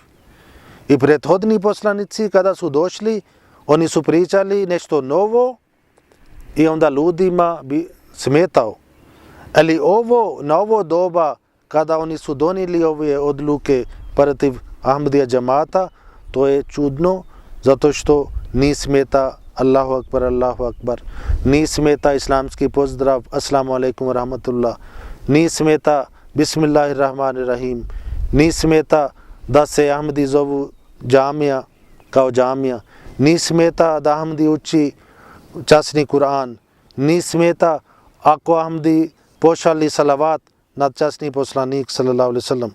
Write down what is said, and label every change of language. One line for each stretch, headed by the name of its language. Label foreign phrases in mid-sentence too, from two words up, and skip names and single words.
Bosnian: I prethodni poslanici kada su došli, oni su pričali nešto novo i onda ljudima bi smetao. Ali na ovo doba kada oni su donijeli ove odluke protiv Ahmadija džamata, to je čudno zato što ni smeta
Arabic: الله أكبر، الله أكبر,
Bosnian: ni smeta islamski pozdrav
Arabic: السلام عليكم ورحمة الله,
Bosnian: ni smeta
Arabic: بسم الله الرحمن الرحيم,
Bosnian: ni smeta da se Ahmadi zovu džamija kao džamija, ni smeta da Ahmadi uči časni Kur'an, ni smeta ako Ahmadi pošalji salavat na časni poslanik
Arabic: صلى الله عليه وسلم.